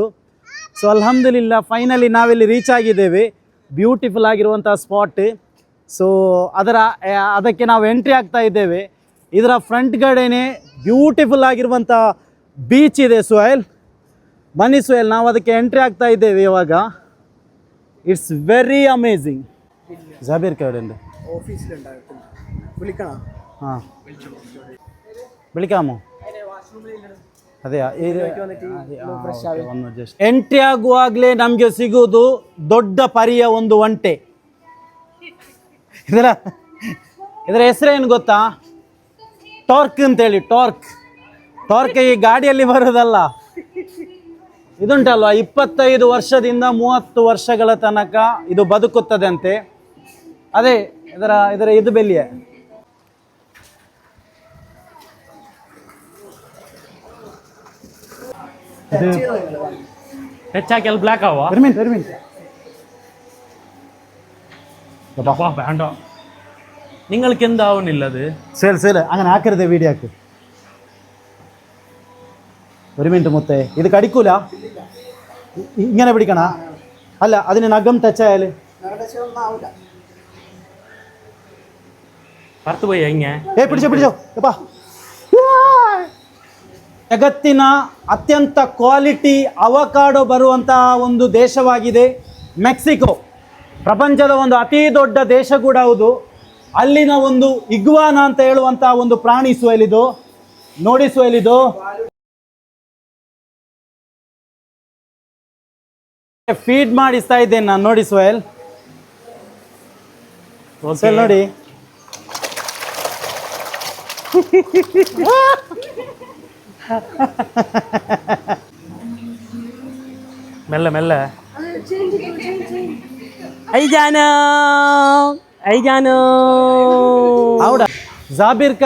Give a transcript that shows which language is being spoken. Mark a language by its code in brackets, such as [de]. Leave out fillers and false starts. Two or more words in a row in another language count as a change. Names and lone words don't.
[kn] ಸೊ ಅಲ್ಹಮ್ದುಲಿಲ್ಲ ಫೈನಲಿ ನಾವಿಲ್ಲಿ ರೀಚ್ ಆಗಿದ್ದೇವೆ. ಬ್ಯೂಟಿಫುಲ್ ಆಗಿರುವಂಥ ಸ್ಪಾಟ್. ಸೊ ಅದಕ್ಕೆ ನಾವು ಎಂಟ್ರಿ ಆಗ್ತಾ ಇದ್ದೇವೆ. ಇದರ ಫ್ರಂಟ್ ಕಡೆನೇ ಬ್ಯೂಟಿಫುಲ್ ಆಗಿರುವಂಥ ಬೀಚ್ ಇದೆ. ಸುಹೇಲ್ ಬನ್ನಿ ಸುಹೇಲ್, ನಾವು ಅದಕ್ಕೆ ಎಂಟ್ರಿ ಆಗ್ತಾ ಇದ್ದೇವೆ ಇವಾಗ. [en] It's very amazing. [ml] ജാബിർ കവരുണ്ട് ആ വിളിക്കാമോ? [kn] ಅದೇ ಎಂಟ್ರಿ ಆಗುವಾಗಲೇ ನಮಗೆ ಸಿಗುವುದು ದೊಡ್ಡ ಪರಿಯ ಒಂದು ಒಂಟೆ. ಇದರ ಹೆಸರೇನು ಗೊತ್ತಾ? ಟಾರ್ಕ್ ಅಂತೇಳಿ. ಟಾರ್ಕ್ ಈ ಗಾಡಿಯಲ್ಲಿ ಬರೋದಲ್ಲ, ಇದುಂಟಲ್ವ 25 ವರ್ಷದಿಂದ 30 ವರ್ಷಗಳ ತನಕ ಇದು ಬದುಕುತ್ತದೆ ಅಂತೆ. ಅದೇ ಇದರ ಇದು ಬೆಲೆಯೇ. ಹೆಚ್ಚಾಕೆಲ್ಲ ಬ್ಲ್ಯಾಕ್ ആവാ? [ml] ഒരു മിനിറ്റ് വേണ്ട, നിങ്ങൾക്ക് എന്താവുന്നില്ലത്? സേൽ അങ്ങനെ ആക്കരുത് വീഡിയോക്ക്. ഒരു മിനിറ്റ് മുത്തേ, ഇത് കടിക്കൂല? ഇങ്ങനെ പിടിക്കണ? അല്ല, അതിന് നഖം ടച്ചായാൽ പുറത്ത് പോയി പിടിച്ചോ. [kn] ಜಗತ್ತಿನ ಅತ್ಯಂತ ಕ್ವಾಲಿಟಿ ಅವಕಾಡೋ ಬರುವಂತಹ ಒಂದು ದೇಶವಾಗಿದೆ ಮೆಕ್ಸಿಕೋ. ಪ್ರಪಂಚದ ಒಂದು ಅತಿ ದೊಡ್ಡ ದೇಶ ಕೂಡ ಹೌದು. ಅಲ್ಲಿನ ಒಂದು ಇಗ್ವಾನ ಅಂತ ಹೇಳುವಂತಹ ಒಂದು ಪ್ರಾಣಿ ಸುಹೇಲಿದು. ನೋಡಿ ಸುಹೇಲಿದು ಫೀಡ್ ಮಾಡಿಸ್ತಾ ಇದ್ದೇನೆ ನಾನು. ನೋಡಿ ಸುಹೇಲ್, ನೋಡಿ [ml] മെല്ലെ മെല്ലെ. ഐജാനോ അവിടെ ജാബിർ കാ.